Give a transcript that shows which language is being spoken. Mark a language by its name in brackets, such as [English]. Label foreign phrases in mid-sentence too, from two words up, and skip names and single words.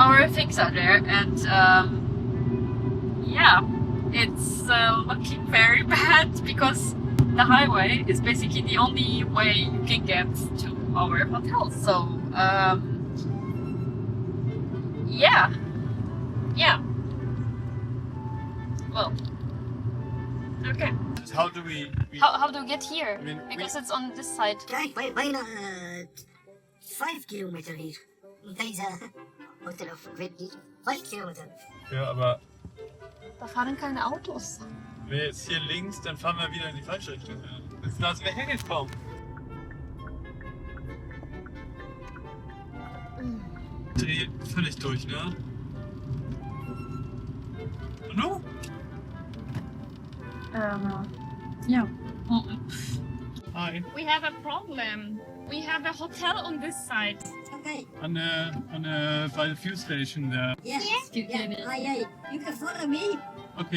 [English] All our things are there, and yeah, it's looking very bad because the highway is basically the only way you can get to our hotel. So yeah. Well, okay. How do we... How do we get here? I mean, because it's on this side. [Dutch] Kijk, bijna 5 kilometer hier. Deze hotel of ik weet niet. 5 kilometer. Ja, [German] aber Da fahren keine Autos. wenn wir jetzt hier links, dann fahren wir wieder in die falsche Richtung. Jetzt lassen wir hingekommen. Dreh völlig durch, ne? Und du? [English] Yeah. Hi. We have a problem. We have a hotel on this side. Okay. By the fuel station there. Yes. Yeah. You can follow me. Okay.